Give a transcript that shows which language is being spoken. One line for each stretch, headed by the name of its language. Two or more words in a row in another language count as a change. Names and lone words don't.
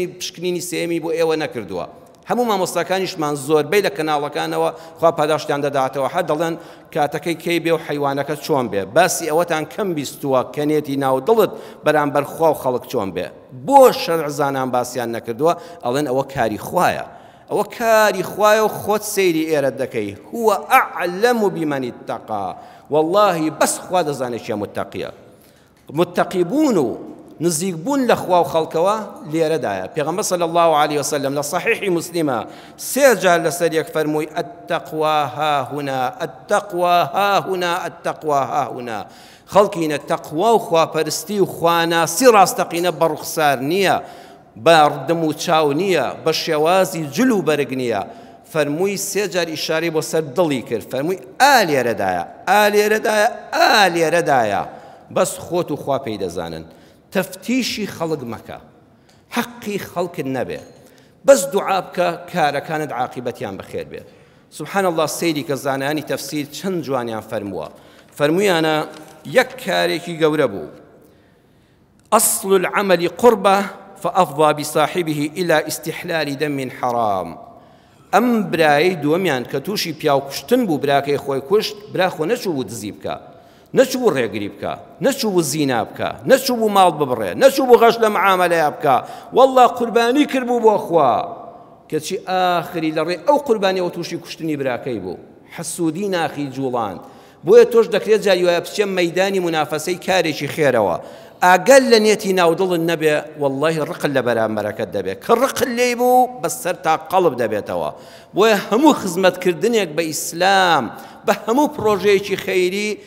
Central Kurdish: پشکنینی سێمی بۆ ئێوە نەکردووە هەموو مامۆستاکانیشمان زۆربەی لە کەناڵەکانەوە خوا پاداشتیان دەداتەوە هەر دەڵێن کاتەکەی کەی بێ و حیوانەکە چۆن بێ باسی ئەوەتان کەم بیستووە کەنێتی ناو دڵت بەرامبەر خوا و خەڵک چۆن بێ بۆ شەرعزانان باسییان نەکردووە ئەڵێن ئەوە کاری خوایە ئەوە کاری خوایە و خۆت سەیری ئێرە دەکەی
Arabic: هو ئەعلەم بمن اتقى
Central Kurdish: والله بەس خوا دەزانێت چیە متەقیە متەقی بوون و نزیک بوون لە خوا و خەڵکەوە لێرەدایە پێغەمبەر
Arabic: صلی الله عليه وسلم
Central Kurdish: لە صحیحی مسلمە سێ جار لەسەر یەک فەرمووی
Arabic: التقوا هاهنا التقوا هاهنا التقوا هاهنا
Central Kurdish: خەڵکینە تەقوا و خواپەرستی و خواناسی ڕاستەقینە بەڕوخسار نییە باردم و چاو نییە بە شێوازی جل و بەرگ نییە فەرمووی سێ جار ئیشارەی بۆ سەر دڵی کرد فەرمووی ئالێرەدایە ئالێرەدایە ئالێرەدایە بەس خۆت و خوا پێی دەزانن تەفتیشی خەڵک مەکە حەقی خەڵکت نەبێ بەس دوعا بکە کارەکانت عاقبەتیان بەخێر بێت
Arabic: سبحان الله
Central Kurdish: سەیری کە زانایانی تەفسیر چەند جوانیان فەرمووە فەرموویانە یەک کارێکی گەورە بوو
Arabic: ئەصل العمل قربة فأفضى بصاحبه إلى استحلال دم حرام
Central Kurdish: ئەم برایی دووەمیان کە تووشی پیاو کوشتن بوو براکەی خۆی کوشت برا خۆ نەچوو بوو دزی بکە نەچوو بوو ڕێگری بکە نەچوو بوو زینا بکە نەچوو بوو ماڵ ببڕێ نەچوو بوو غەش لە معامەلەیە بکە وەڵڵا قوربانی کردبوو بۆ خوا کەچی ئاخری لە ڕێ ئەو قوربانیەوە تووشی کوشتنی براکەی بوو حەسوودی ناخی جوڵاند بۆیە تۆش دەکرێت جاری وایە بچێ مەیدانی منافەسەی کارێکی خێرەوە ئاگەل لە نێتی ناودڵت نەبێ وەڵڵاهی ڕقل لە بەرامبەرەکەت دەبێت کە ڕقل لێی بوو بەسەر تا قەڵب دەبێتەوە بۆیە هەموو خزمەتکردنێک بە ئیسلام بە هەموو پرۆژەیەکی خەیری